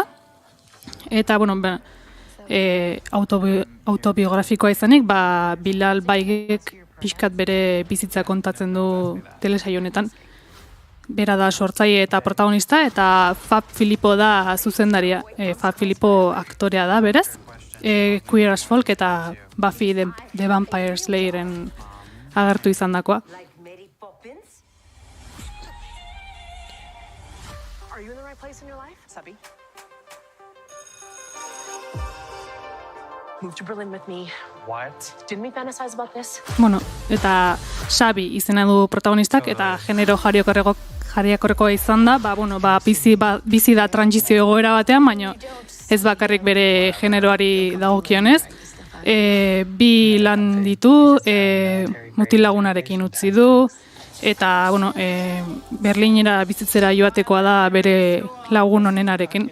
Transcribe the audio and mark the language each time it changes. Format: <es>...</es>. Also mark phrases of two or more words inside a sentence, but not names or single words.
<eu>Eta, autobiografikoa izanik, Bilal Baigek pixkat bere bizitza kontatzen du telesail honetan. Bera da sortzaile eta protagonista, eta Fab Filippo da zuzendaria. Fab Filippo aktorea da, berez. Queer as Folk eta Buffy the Vampire Slayeren agertu izan dakoa.</eu> <en>Are you in the right place in your life, Sabi? Move to Berlin with me. What? Didn't we fantasize about this?</en> <eu>Eta Sabi izena du protagonistak, eta genero jariakorrekoa izan da, bizi da trantsizio egoera batean, baina ez bakarrik bere generoari dagokionez. Bi lan ditu, mutilagunarekin utzi du, eta Berlinera bizitzera joatekoa da bere lagun honenarekin.</eu>